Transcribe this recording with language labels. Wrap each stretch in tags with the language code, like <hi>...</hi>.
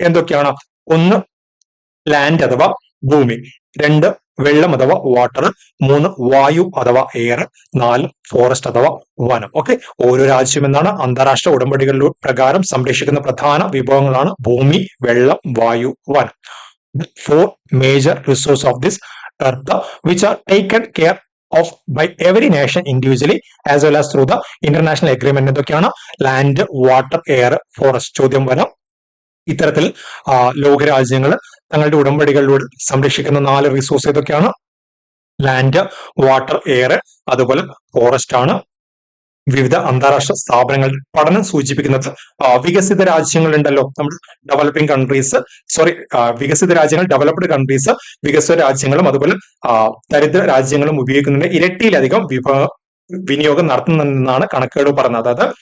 <ml>എന്തൊക്കെയാണ്? ഒന്ന്, ലാൻഡ് അഥവാ ഭൂമി. 2, വെള്ളം അഥവാ വാട്ടർ. 3, വായു അഥവാ എയർ. 4, ഫോറസ്റ്റ് അഥവാ വനം. ഓക്കെ, ഓരോ രാജ്യം എന്നാണ് അന്താരാഷ്ട്ര ഉടമ്പടികളിൽ പ്രകാരം സംരക്ഷിക്കുന്ന പ്രധാന വിഭവങ്ങളാണ് ഭൂമി, വെള്ളം, വായു, വനം.</ml> <en>4 major resources of this earth which are taken care of by every nation individually as well as through the international agreement.</en> <ml>എന്തൊക്കെയാണ്? Land, water, air, forest. ചോദ്യം വരാം. ഇത്തരത്തിൽ ലോകരാജ്യങ്ങൾ തങ്ങളുടെ ഉടമ്പടികളിലൂടെ സംരക്ഷിക്കുന്ന 4 റിസോഴ്സ് ഏതൊക്കെയാണ്? ലാൻഡ്, വാട്ടർ, എയർ, അതുപോലെ ഫോറസ്റ്റ് ആണ്. വിവിധ അന്താരാഷ്ട്ര സ്ഥാപനങ്ങളുടെ പഠനം സൂചിപ്പിക്കുന്നത് വികസിത രാജ്യങ്ങൾ ഉണ്ടല്ലോ, നമ്മൾ ഡെവലപ്പിംഗ് കൺട്രീസ്, വികസിത രാജ്യങ്ങൾ, ഡെവലപ്ഡ് കൺട്രീസ്, വികസിത രാജ്യങ്ങളും അതുപോലെ ദരിദ്ര രാജ്യങ്ങളും ഉപയോഗിക്കുന്നതിന്റെ ഇരട്ടിയിലധികം വിനിയോഗം നടത്തുന്നതെന്നാണ് കണക്കുകൾ പറയുന്നത്.</ml>